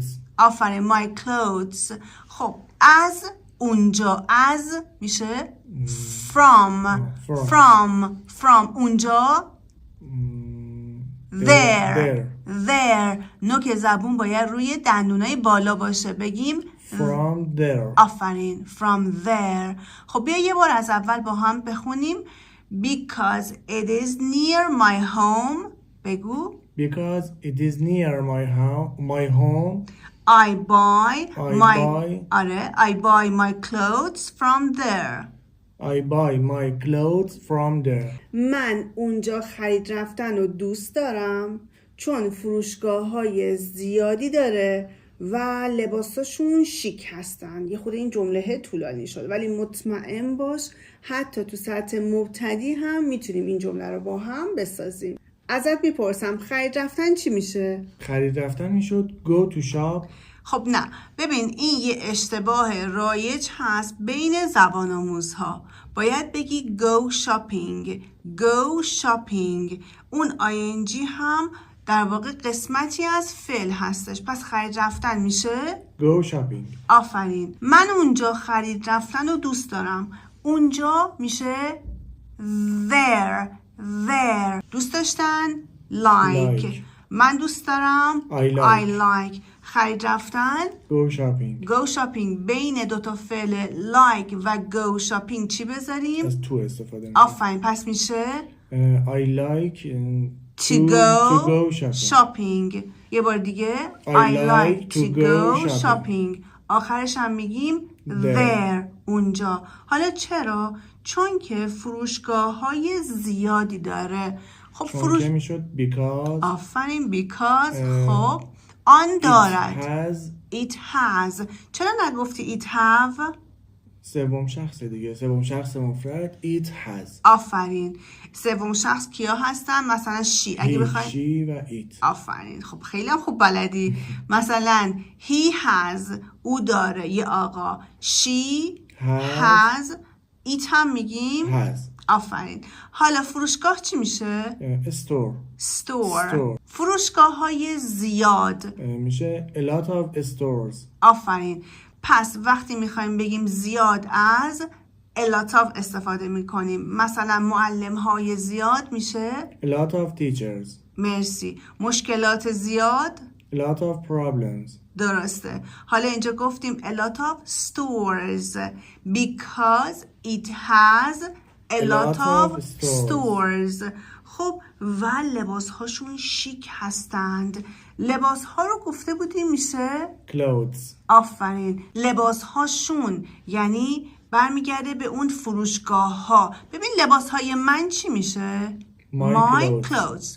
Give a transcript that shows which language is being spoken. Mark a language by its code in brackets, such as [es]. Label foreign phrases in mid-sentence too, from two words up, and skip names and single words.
[fa] آفرین [en] my clothes. [fa] خب از اونجا از میشه from. اونجا there. نوک زبون باید روی دندونای بالا باشه. بگیم [en] from there. آفرین from there. [fa] خب بیا یه بار از اول با هم بخونیم. [en] because it is near my home. [fa] بگو [en] because it is near my home. I buy my clothes from there. [fa] من اونجا خرید رفتن رو دوست دارم چون فروشگاه‌های زیادی داره و لباساشون شیک هستن. یه خود این جمله طولانی شد ولی مطمئن باش حتی تو سطح مبتدی هم میتونیم این جمله رو با هم بسازیم. ازت میپرسم خرید رفتن چی میشه؟ خرید رفتن میشد [en] go to shop. [fa] خب نه، ببین این یه اشتباه رایج هست بین زبان آموزها. باید بگی [en] go shopping. [fa] اون ing هم در واقع قسمتی از فعل هستش. پس خرید رفتن میشه [en] go shopping. [fa] آفرین. من اونجا خرید رفتن رو دوست دارم. اونجا میشه there. دوست داشتن like. من دوست دارم [en] I like. [fa] خرید رفتن [en] go shopping. [fa] بین دوتا فعل like و [en] go shopping [fa] چی بذاریم؟ از تو استفاده میکنیم. آفرین. پس میشه [en] I like to go shopping. [fa] یه بار دیگه [en] I like to go shopping. [fa] آخرش هم میگیم there. اونجا. حالا چرا؟ چون که فروشگاه های زیادی داره. خب که میشد because. آفرین because. خب آن دارد. [en] It has. [fa] چرا نگفتی [en] it have؟ [fa] سوم شخص دیگه. سوم شخص مفرد [en] it has. [fa] آفرین. سوم شخص کیا هستن؟ مثلا she. اگه [en] he, [fa] بخواین [en] she و it. [fa] آفرین. خب خیلی هم خوب بلدی. مثلا [en] he has [fa] او داره یه آقا. [en] she has it [fa] هم میگیم [en] has. [fa] آفرین. حالا فروشگاه چی میشه؟ [en] store. [fa] فروشگاه های زیاد میشه [en] a lot of stores. [fa] آفرین. پس وقتی میخوایم بگیم زیاد از [en] a lot of [fa] استفاده میکنیم. مثلا معلم های زیاد میشه [en] a lot of teachers. [fa] مرسی. مشکلات زیاد [en] a lot of problems. [fa] درسته. حالا اینجا گفتیم [en] a lot of stores because it has a lot of stores. [fa] خب و لباس هاشون شیک هستند. لباس ها رو گفته بودیم میشه [en] clothes. [fa] آفرین. لباس هاشون یعنی برمیگرده به اون فروشگاه ها. ببین لباس های من چی میشه؟ [en] My clothes.